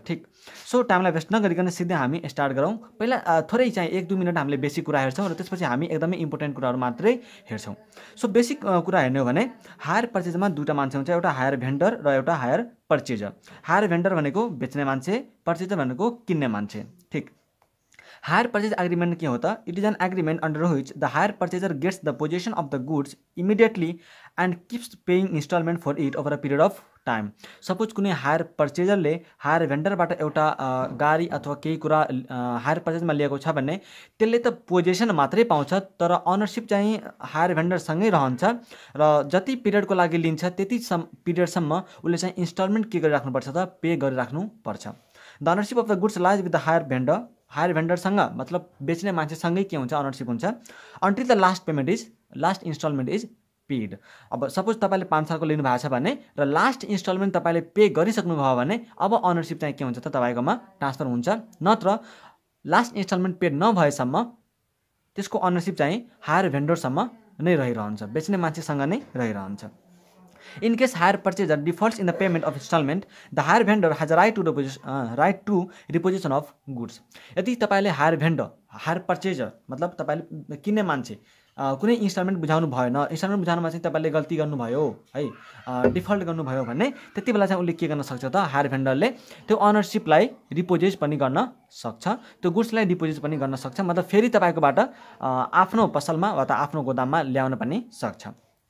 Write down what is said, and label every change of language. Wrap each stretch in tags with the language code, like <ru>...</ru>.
<ne>ठीक, so टाइमलाई West नगरिकन सिधै हामी स्टार्ट गरौँ। पहिला थोरै चाहिँ 1-2 मिनेट हामीले बेसिक कुरा हेर्छौं र त्यसपछि हामी एकदमै इम्पोर्टेन्ट कुराहरु मात्रै हेर्छौं। सो बेसिक कुरा हेर्ने हो भने हायर पर्चेजमा दुईटा मान्छे हुन्छ, एउटा हायर भेन्डर र एउटा हायर पर्चेजर। हायर भेन्डर भनेको बेच्ने मान्छे, पर्चेजर भनेको किन्ने मान्छे। ठीक, हायर पर्चेज एग्रीमेंट के हो त?</ne> <en>It is an agreement under which the hire purchaser gets the possession of the goods immediately and keeps paying instalment for it over a period of time.</en> <ne>Suppose कुनै हायर पर्चेजरले हायर भेन्डरबाट एउटा गाडी अथवा केही कुरा higher पर्चेजमा लिएको छ भने त्यसले त पोजेसन मात्रै पाउँछ, तर अनरशिप चाहिँ हायर भेन्डरसँगै रहन्छ र जति पिरियडको लागि लिन्छ त्यति पिरियडसम्म उसले चाहिँ इन्स्टलमेन्ट के गरिराख्नुपर्छ त pay गरिराख्नुपर्छ।</ne> <en>The ownership of the goods lies with the hire vendor.</en> <ne>Higher भेन्डरसँग मतलब बेच्ने मान्छेसँगै के हुन्छ, अनरशिप हुन्छ</ne> <en>Until the last instalment is paid.</en> <ne>अब सपोज तपाईले 5 सालको लिनु भएको छ भने र लास्ट इन्स्टलमेन्ट तपाईले पे गरिसक्नु भयो भने अब अनरशिप चाहिँ के हुन्छ त तपाईकोमा ट्रान्सफर हुन्छ, नत्र लास्ट इन्स्टलमेन्ट पेड नभएसम्म त्यसको अनरशिप चाहिँ हायर भेन्डरसम्म नै रहिरहन्छ, बेच्ने मान्छेसँग नै रहिरहन्छ।</ne> <en>In case hire purchaser defaults in the payment of installment, the hire vendor has a right to repossession of goods.</en> <ne>यदि तपाईले हायर पर्चेजर मतलब तपाईले किन्ने मान्छे कुनै इन्स्टलमेन्ट बुझाउनु भएन, इन्स्टलमेन्ट बुझाउनमा चाहिँ तपाईले गल्ती गर्नुभयो है, डिफल्ट गर्नुभयो भने त्यति बेला चाहिँ उले के गर्न सक्छ त हायर भेन्डरले त्यो अनरशिपलाई रिपोजेस पनि गर्न सक्छ, त्यो गुड्सलाई डिपोजिट पनि गर्न सक्छ, मतलब फेरि तपाईकोबाट आफ्नो पसलमा वा त आफ्नो गोदाममा ल्याउन पनि सक्छ।</ne>